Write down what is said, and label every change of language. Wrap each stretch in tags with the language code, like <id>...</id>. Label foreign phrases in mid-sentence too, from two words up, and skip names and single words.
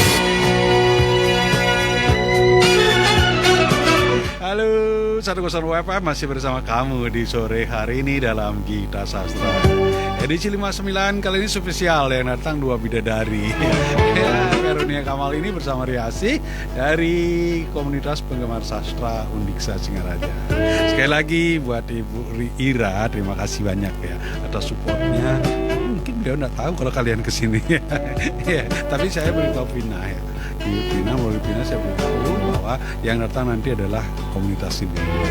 <id>Halo, 101 WFM masih bersama kamu di sore hari ini dalam Gita Sastra. Edisi 59 kali ini spesial yang datang dua bidadari. Ya, Karunia Kamal ini bersama Riasi dari komunitas penggemar sastra Undiksa Singaraja. Sekali lagi buat Ibu Ira, terima kasih banyak ya atas supportnya. Mungkin dia nggak tahu kalau kalian kesini. Ya, tapi saya beritahu Pina ya. Melalui Pina saya beritahu bahwa yang datang nanti adalah komunitas ini.</id>